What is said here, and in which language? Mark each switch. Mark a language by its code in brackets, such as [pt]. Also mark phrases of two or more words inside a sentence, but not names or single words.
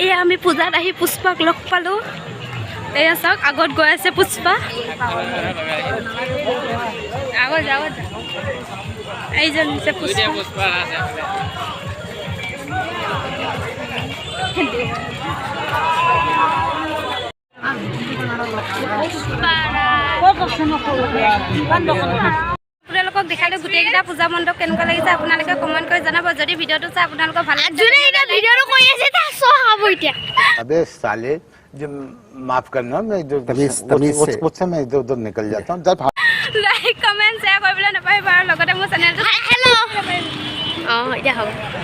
[as] আমি পূজাত আহি পুষ্পাক লগ পালোঁ এয়া চাওক আগত গৈ আছে পুষ্পা আগত এইজন হৈছে পুষ্পা আপোনালোকক দেখালে গোটেইকেইটা পূজা মণ্ডপ কেনেকুৱা লাগিছে আপোনালোকে কমেণ্ট কৰি জনাব যদি ভিডিঅ'টো চাই আপোনালোকৰ ভাল লাগিছে ভিডিঅ'টো কৰি আছে [hi] अबे साले जो माफ करना मैं उससे मैं इधर उधर निकल जाता हूँ [en] like comment share [as] কৰিবলৈ নাপাহৰিব আৰু লগতে মোৰ চেনেলটো হেল্ল' অঁ এতিয়া হ'ব